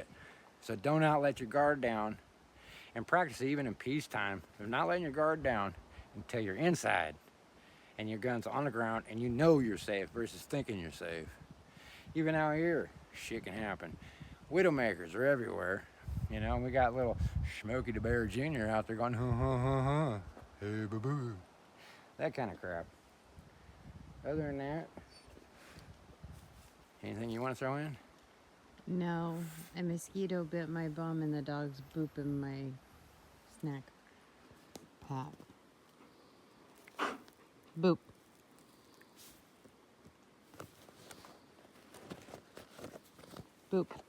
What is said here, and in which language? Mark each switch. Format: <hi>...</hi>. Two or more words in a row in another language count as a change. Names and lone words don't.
<en>So don't let your guard down, and practice even in peacetime of not letting your guard down until you're inside and your gun's on the ground and you know you're safe versus thinking you're safe. Even out here, shit can happen. Widowmakers are everywhere. You know, we got little Smokey the Bear Jr. out there going, ha ha ha ha, hey boo boo. That kind of crap. Other than that, anything you want to throw in? No, a mosquito bit my bum and the dog's booping my snack pack. Boop. Boop.</en>